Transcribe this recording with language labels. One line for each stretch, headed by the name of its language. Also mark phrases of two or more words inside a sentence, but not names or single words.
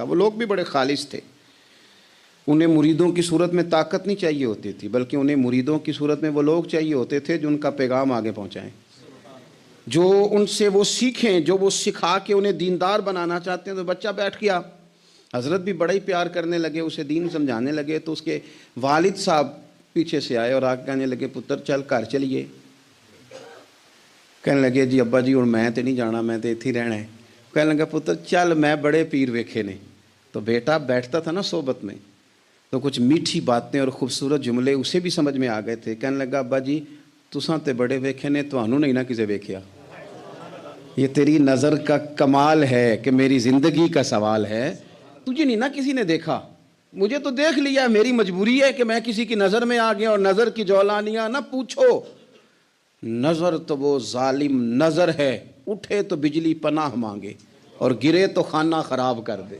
Urdu: وہ لوگ بھی بڑے خالص تھے، انہیں مریدوں کی صورت میں طاقت نہیں چاہیے ہوتی تھی، بلکہ انہیں مریدوں کی صورت میں وہ لوگ چاہیے ہوتے تھے جو ان کا پیغام آگے پہنچائیں، جو ان سے وہ سیکھیں، جو وہ سکھا کے انہیں دیندار بنانا چاہتے ہیں۔ تو بچہ بیٹھ گیا، حضرت بھی بڑا ہی پیار کرنے لگے، اسے دین سمجھانے لگے۔ تو اس کے والد صاحب پیچھے سے آئے اور آگے کہنے لگے
Punjabi: پتر چل گھر چلیے۔ کہنے لگے جی ابا جی اور میں تے نہیں جانا، میں تے ایتھے ہی رہنا ہے۔
Urdu: کہنے لگا
Punjabi: پتر چل میں بڑے پیر ویکھے نے.
Urdu: تو بیٹا بیٹھتا تھا نا صحبت میں تو کچھ میٹھی باتیں اور خوبصورت جملے اسے بھی سمجھ میں آ گئے تھے.
Punjabi: کہنے لگا ابا جی تساں تے بڑے ویکھے نے تانوں نہیں نہ کسے ویکھیا.
Urdu: یہ تیری نظر کا کمال ہے کہ میری زندگی کا سوال ہے, تجھے نہیں نہ کسی نے دیکھا, مجھے تو دیکھ لیا. میری مجبوری ہے کہ میں کسی کی نظر میں آ گیا. اور نظر کی جولانیاں نہ پوچھو, نظر تو وہ ظالم نظر ہے, اٹھے تو بجلی پناہ مانگے اور گرے تو خانہ خراب کر دے.